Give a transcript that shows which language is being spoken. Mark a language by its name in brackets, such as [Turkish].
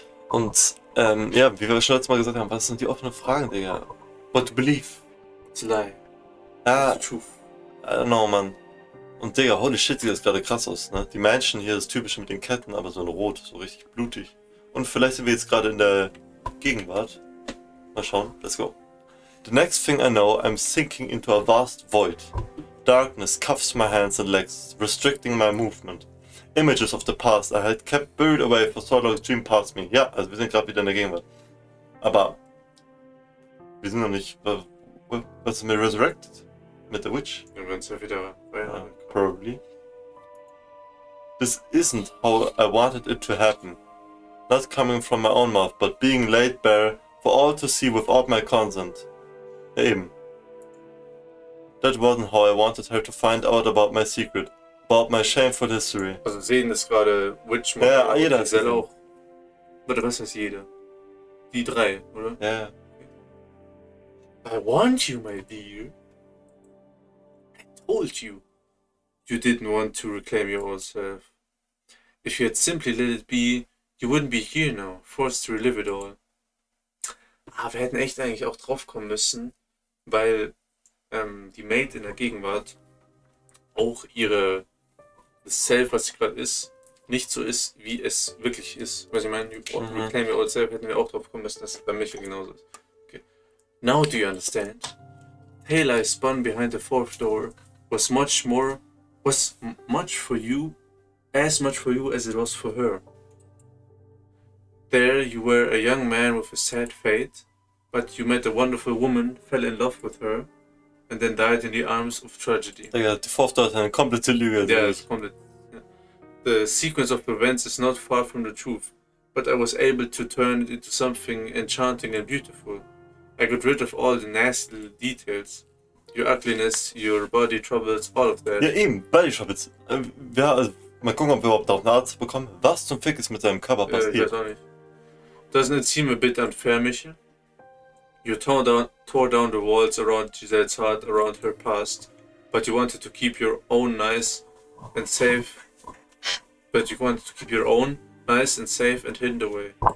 [German] Und, ja, wie wir schon letztes Mal gesagt haben, was sind die offenen Fragen, Digga? [English] What to believe? To lie. [German] Ja, [English] The truth. I don't know, Mann. [German] Und Digga, [English] holy shit, [German] sieht das gerade krass aus, ne? Die Mansion hier, das typische mit den Ketten, aber so in Rot, so richtig blutig. Und vielleicht sind wir jetzt gerade in der Gegenwart. Mal schauen, [English] let's go. The next thing I know, I'm sinking into a vast void. Darkness cuffs my hands and legs, restricting my movement. Images of the past I had kept buried away for so long stream past me. [German] Ja, also wir sind gerade wieder in der Gegenwart. Aber wir sind noch nicht. Was ist mit Resurrected? Mit der Witch? Wir werden es ja wieder [English] Probably. This isn't how I wanted it to happen. Not coming from my own mouth, but being laid bare for all to see without my consent. [German] Ja, eben. [English] That wasn't how I wanted her to find out about my secret, about my shameful history. [German] Also sehen das gerade Witch, Ja, jeder hat Giselle gesehen. auch. Oder was heißt jeder? Die drei, oder? Ja, [English] I warned you, my dear. I told you. You didn't want to reclaim your old self. If you had simply let it be, you wouldn't be here now, forced to relive it all. [German] Wir hätten echt eigentlich auch drauf kommen müssen, weil die Maid in der Gegenwart auch das Self, was sie gerade ist, nicht so ist, wie es wirklich ist. Was ich meine, [English] Reclaim Your Old Self [German] hätten wir auch drauf kommen müssen, dass es bei Michel genauso ist. [English] Okay. Now do you understand? Tale I spun behind the fourth door was much for you, as much for you as it was for her. There you were a young man with a sad fate, but you met a wonderful woman, fell in love with her, and then died in the arms of tragedy. [German] Digga, die Fourth Daughter eine komplette Lüge. Ja, das ist komplett. Ja. [English] The sequence of events is not far from the truth, but I was able to turn it into something enchanting and beautiful. I got rid of all the nasty little details. Your ugliness, your body troubles, all of that. [German] Ja, eben, weil ich hab jetzt. Mal gucken, ob wir überhaupt auch einen Arzt bekommen. Was zum Fick ist mit seinem Körper Ich passiert? weiß auch nicht. [English] Doesn't it seem a bit unfair, Michel? You tore down the walls around Giselle's heart, around her past, but you wanted to keep your own nice and safe. But you wanted to keep your own nice and safe and hidden away.